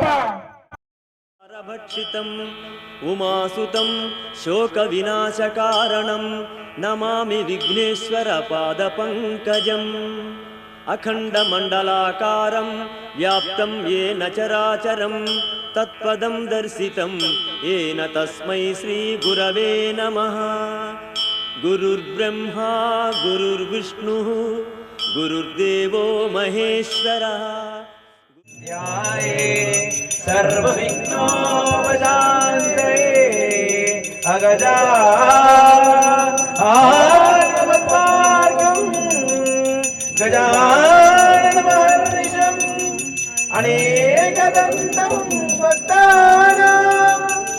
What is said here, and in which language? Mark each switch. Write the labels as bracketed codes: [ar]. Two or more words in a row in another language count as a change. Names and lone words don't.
[sa] భక్షితం ఉమాసుతం శోక వినాశకారణం నమామి విఘ్నేశ్వర పాద పంకజం అఖండ మండలాకారం వ్యాప్తం ఏన చరాచరం తత్పదం దర్శితం ఏన తస్మై శ్రీ గురవే నమః గురుర్బ్రహ్మా గురుర్విష్ణుః గురుర్దేవో మహేశ్వరః ध्याये सर्वविघ्नोपशान्तये अगजा आनवद्मार्गं गजाननमहर्निशम् अनेकदन्तं भक्तानाम्